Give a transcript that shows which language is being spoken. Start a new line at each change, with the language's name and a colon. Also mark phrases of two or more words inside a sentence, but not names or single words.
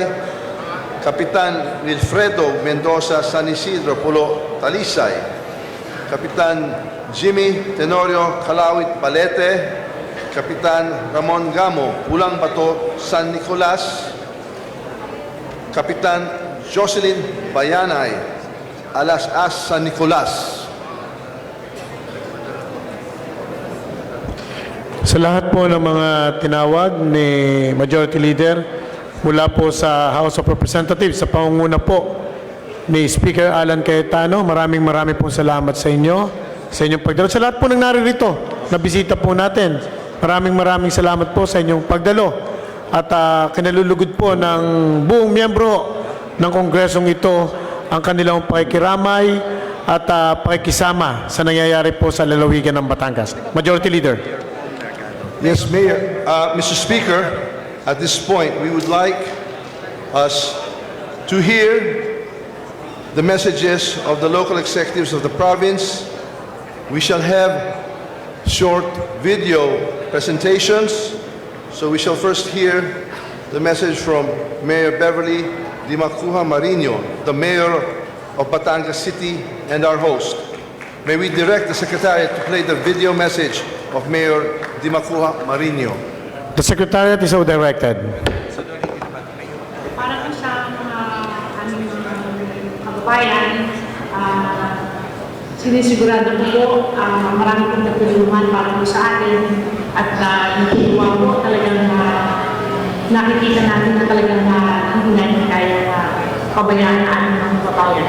Filipino: Kapitan Wilfredo Mendoza, San Isidro, Pulo, Talisay. Kapitan Jimmy Tenorio Calawit, Balete. Kapitan Ramon Gamo, Pulang Bato, San Nicolas. Kapitan Jocelyn Bayanay, Alas-As, San Nicolas. Sa lahat po ng mga tinawag ni Majority Leader mula po sa House of Representatives sa pangunguna po ni Speaker Alan Cayetano, maraming pong salamat sa inyo, sa inyong pagdalo. Sa lahat po ng naririto na bisita po natin, maraming salamat po sa inyong pagdalo at kinalulugod po ng buong miyembro ng Kongresong ito ang kanilang pakikiramay at pakikisama sa nangyayari po sa lalawigan ng Batangas. Majority Leader.
English: Yes, Mayor. Mr. Speaker, at this point, we would like us to hear the messages of the local executives of the province. We shall have short video presentations. So we shall first hear the message from Mayor Beverly Dimacuha Marino, the Mayor of Batangas City and our host. May we direct the Secretariat to play the video message of Mayor Dimacuha Marino. The Secretariat is so directed.
Filipino: Para po sa mga aming kababayan, sinisigurado po marami pong natulungan para po sa atin at natulungan po talagang nakikita natin na talagang hindi natin kaya pabayaan ang aming mga kababayan.